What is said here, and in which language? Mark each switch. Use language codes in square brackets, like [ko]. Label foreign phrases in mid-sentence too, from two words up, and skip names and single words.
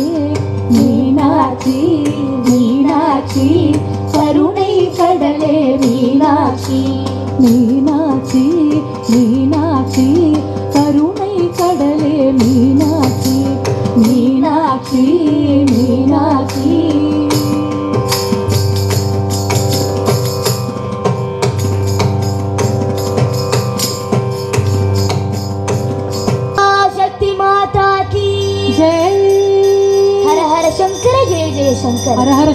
[ta] மீனாட்சி மீனாட்சி கருணை கடலே மீனாட்சி. மீனாட்சி மீனாட்சி கருணை கடலே மீனாட்சி. மீனாட்சி மீனாட்சி. [hi] शक्ति माता की जय. हर हर शंकर जय जय शंकर.